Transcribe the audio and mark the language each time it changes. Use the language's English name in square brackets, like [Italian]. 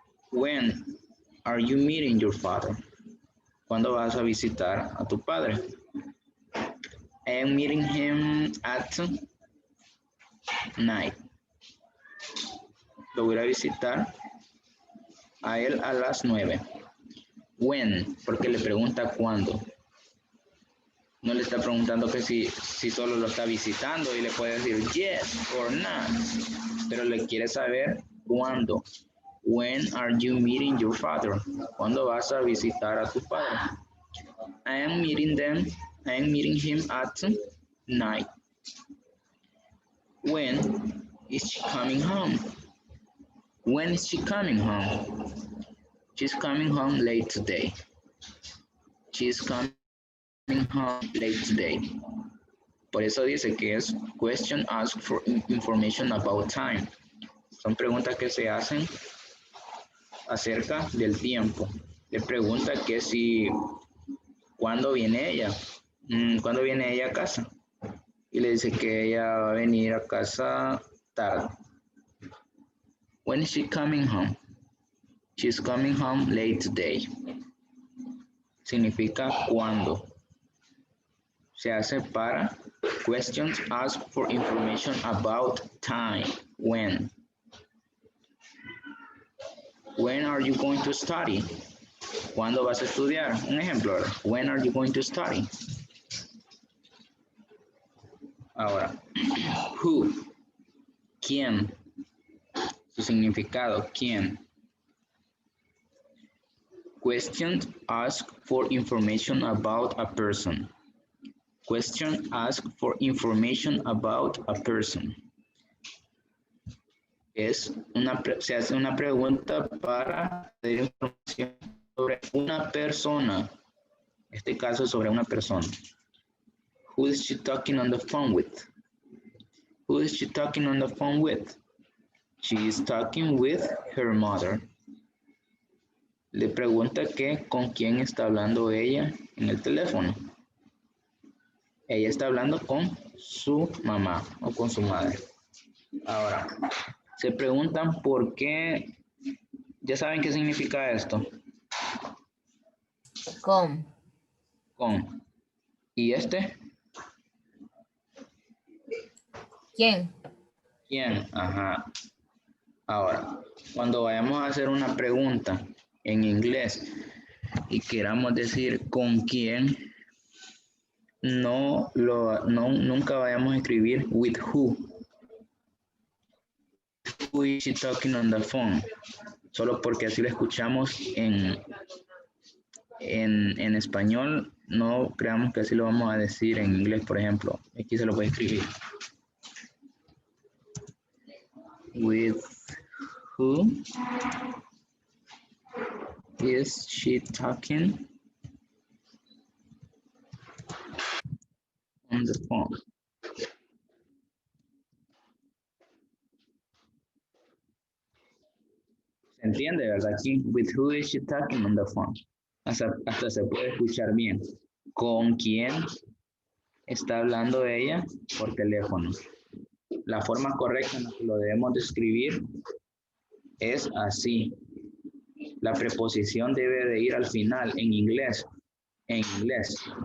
[English] When are you meeting your father? [Spanish] ¿Cuándo vas a visitar a tu padre? [English] I am meeting him at night. [Spanish] Lo voy a visitar a él a las 9. When, porque le pregunta cuándo. No le está preguntando que si solo lo está visitando y le puede decir [English] yes or not. [Spanish] Pero le quiere saber cuándo. [English] When are you meeting your father? [Spanish] ¿Cuándo vas a visitar a tu padre? [English] I am meeting him at night. When is she coming home? When is she coming home? She's coming home late today. She's coming home late today. [Spanish] Por eso dice que es [English] question asked for information about time. [Spanish] Son preguntas que se hacen acerca del tiempo. Le pregunta que si, ¿cuándo viene ella? ¿Cuándo viene ella a casa? Y le dice que ella va a venir a casa tarde. [English] When is she coming home? She's coming home late today. [Spanish] Significa cuándo. Se hace para [English] questions asked for information about time. When. When are you going to study? [Spanish] ¿Cuándo vas a estudiar? Un ejemplo. [English] When are you going to study? [Spanish] Ahora, who, quién, su significado, quién. [English] Questions ask for information about a person. Question ask for information about a person. [Spanish] Se hace una pregunta para pedir información sobre una persona. En este caso, sobre una persona. [English] Who is she talking on the phone with? Who is she talking on the phone with? She is talking with her mother. [Spanish] Le pregunta que con quién está hablando ella en el teléfono. Ella está hablando con su mamá o con su madre. Ahora, se preguntan por qué. ¿Ya saben qué significa esto? Con. Con. ¿Y este? ¿Quién? ¿Quién? Ajá. Ahora, cuando vayamos a hacer una pregunta en inglés y queramos decir con quién, nunca vayamos a escribir with who. [English] Who is she talking on the phone? [Spanish] Solo porque así lo escuchamos en español, no creamos que así lo vamos a decir en inglés, por ejemplo. Aquí se lo puede escribir. [English] With who is she talking on the phone? [Spanish] ¿Se entiende, verdad? Aquí, [English] with who is she talking on the phone? [Spanish] Hasta se puede escuchar bien. ¿Con quién está hablando ella por teléfono? La forma correcta en la que lo debemos describir es así. La preposición debe de ir al final en inglés. En inglés.